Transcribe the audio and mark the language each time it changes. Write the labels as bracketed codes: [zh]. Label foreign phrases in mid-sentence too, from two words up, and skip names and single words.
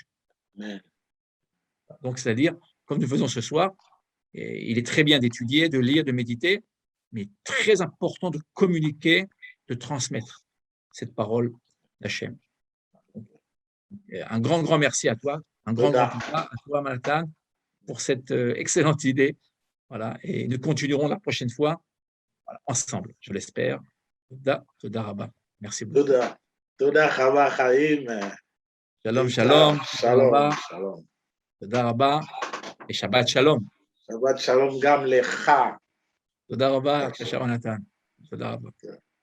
[fr] Donc, c'est-à-dire, comme nous faisons ce soir, il est très bien d'étudier, de lire, de méditer, mais très important de communiquer, de transmettre cette parole d'Hachem. Un grand merci à toi, un grand papa, à toi, Maltan, pour cette excellente idée. Voilà, et nous continuerons la prochaine fois ensemble, je l'espère. [he] תודה רבה. [fr] Merci beaucoup. [he] תודה חוה חיים. שלום, שלום. שלום, שלום. תודה רבה. ושבת שלום. שבת שלום גם לך. תודה רבה, כשרון נתן. תודה רבה.